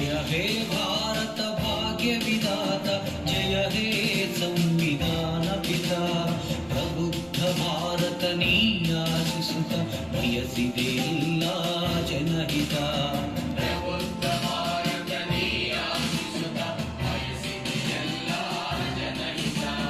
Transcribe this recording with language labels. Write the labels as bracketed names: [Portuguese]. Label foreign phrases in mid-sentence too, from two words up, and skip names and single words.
[Hindi] हे भारत भाग्य विधाता, जय हे संविधान पिता. [Kannada] ಪ್ರಬುದ್ಧ ಭಾರತ ನೀ ಆಶಿಸುತ್ತ ಬಯಸಿದೆಲ್ಲ ಜನಹಿತ. ಪ್ರಬುದ್ಧ ಭಾರತ ನೀ ಆಶಿಸುತ್ತ ಬಯಸಿದೆಲ್ಲ ಜನಹಿತ.